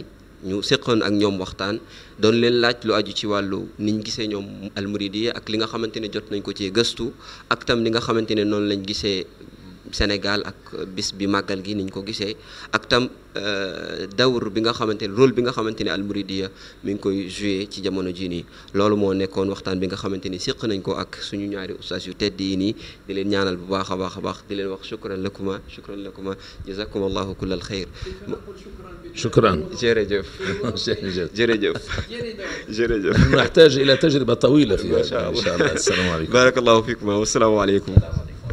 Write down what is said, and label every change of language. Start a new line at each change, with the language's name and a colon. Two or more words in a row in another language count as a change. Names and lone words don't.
Wolof: ñu seqoon ak ñoom waxtaan, doon leen laaj lu aju ci wàllu niñ gisee ñoom almuridiya ak li nga xamante ne jot nañ ko ci gëstu, ak tam li nga xamante ne noonu lañ gisee Sénégal ak bis bi màggal gi niñ ko gisee, ak tam dawr bi nga xamante ne rôle bi nga xamante ne almuridiya mi ngi koy joué ci jamono jii nii. loolu moo nekkoon waxtaan bi nga xamante ni séq nañ ko ak suñu ñaari ustaas yu tedd yi nii. di leen ñaanal bu baax a baax di leen wax
Arabic: شكرا لكما جزاكم الله كل الخير. شكرا. جرجف نحتاج إلى تجربة طويلة فيها إن شاء الله. السلام عليكم. بارك الله فيكم والسلام عليكم.